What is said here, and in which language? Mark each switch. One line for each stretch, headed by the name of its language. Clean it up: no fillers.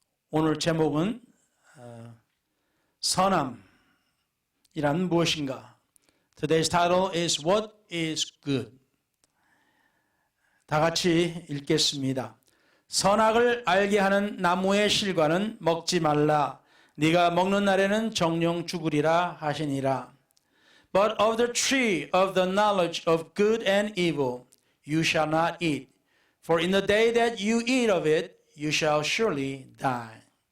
Korean: 오늘 제목은 선함이란 무엇인가?
English: Today's title is What is Good?
Korean: 다 같이 읽겠습니다. 선악을 알게 하는 나무의 실과는 먹지 말라. 네가 먹는 날에는 정령 죽으리라 하시니라.
English: But of the tree of the knowledge of good and evil you shall not eat. For in the day that you eat of it, you shall surely die.